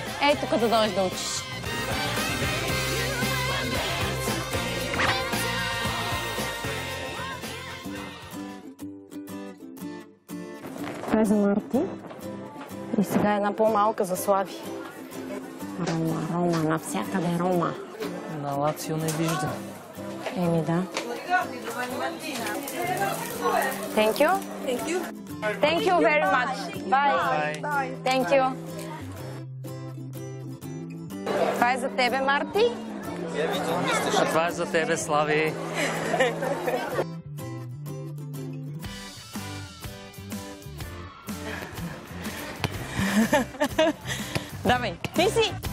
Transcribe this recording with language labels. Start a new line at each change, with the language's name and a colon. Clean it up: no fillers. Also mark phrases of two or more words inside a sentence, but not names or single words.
Bulgarian: Ей, тук да дойдеш да учиш. Това е за Марти. И сега една по-малка за Слави. Рома, Рома, навсякъде Рома. На Лацио не вижда. Еми да.
English: Thank you. Thank you. Thank you very much. Bye. Bye. Thank you.
Bulgarian: Това е за тебе, Марти. А това е за тебе, Слави. Давай, ти си!